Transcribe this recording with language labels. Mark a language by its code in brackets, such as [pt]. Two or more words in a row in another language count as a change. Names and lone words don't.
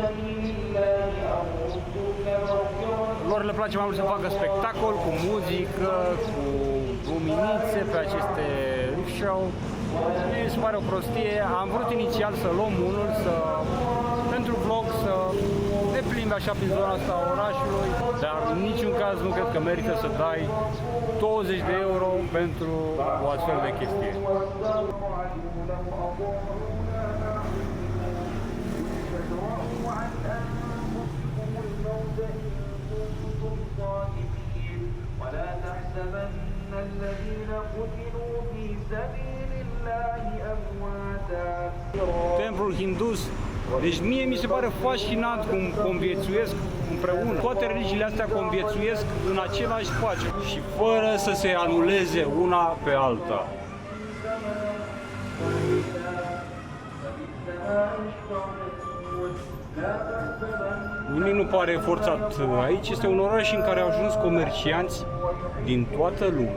[ro] Lor le place mai mult să facă spectacol cu muzică, cu luminițe pe aceste rickshaw. Mi se pare o prostie. Am vrut inițial să luăm unul, pentru vlog, să ne plimbăm plimbi așa prin zona asta a orașului, dar în niciun caz nu cred că merită să dai 20 de euro pentru o astfel de chestie. [ar] ولا تحسبن الذين قتلوا في سبيل الله أمواتا. [ro] Templul hindus. Deci mie mi se pare fascinant cum conviețuiesc împreună. Toate religiile astea conviețuiesc în același spațiu și fără să se anuleze una pe alta. Nimic nu pare forțat aici, este un oraș în care au ajuns comercianți din toată lumea.